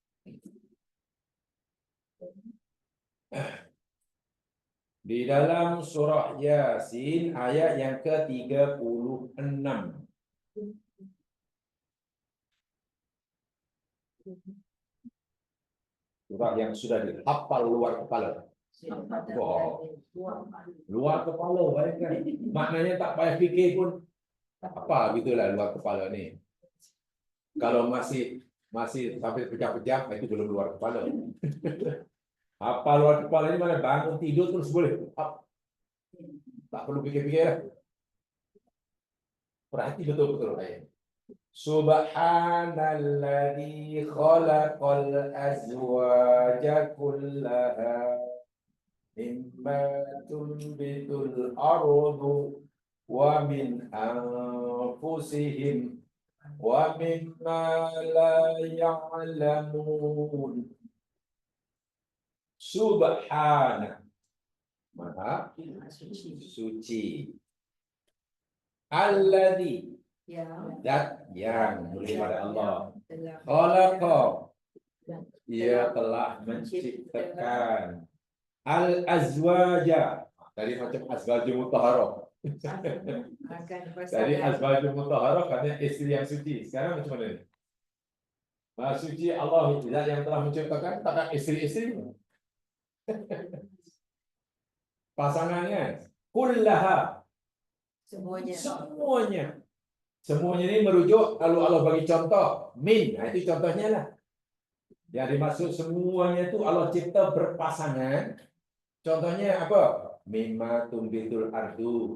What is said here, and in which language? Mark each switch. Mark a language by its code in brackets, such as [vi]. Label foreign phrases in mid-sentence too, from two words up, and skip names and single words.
[ms] Di dalam surah Yasin ayat yang ke-36. Surah yang sudah dihafal luar kepala. Wow. Luar kepala, bayangkan. Maknanya tak payah fikir pun apa gitulah luar kepala ni. Kalau masih sampai pecah-pecah, itu belum luar kepala. Apa luar kepala ini mana bangun tidur terus boleh. Tak perlu fikir-fikir lah. Perhati betul-betul ayat. [ar] سبحان الذي خلق الأزواج كلها مما تنبت الأرض ومن أنفسهم ومما لا يعلمون. [ms] Subhana, maha suci. Alladzi, zat yang daripada Allah. Khalaqa, ia telah menciptakan. Al-azwaja, tadi macam [ar] الأزواج المطهرة. [ms] Tadi [ar] الأزواج المطهرة [ms] katanya istri yang suci. Sekarang macam mana ni? Maha suci Allah zat yang telah menciptakan takkan isteri-isteri. Pasangannya kullaha, Semuanya. semuanya. Semuanya ini merujuk kalau Allah bagi contoh min, nah itu contohnya lah. Yang dimaksud semuanya itu Allah cipta berpasangan. Contohnya apa? [ar] مما تنبت الأرض.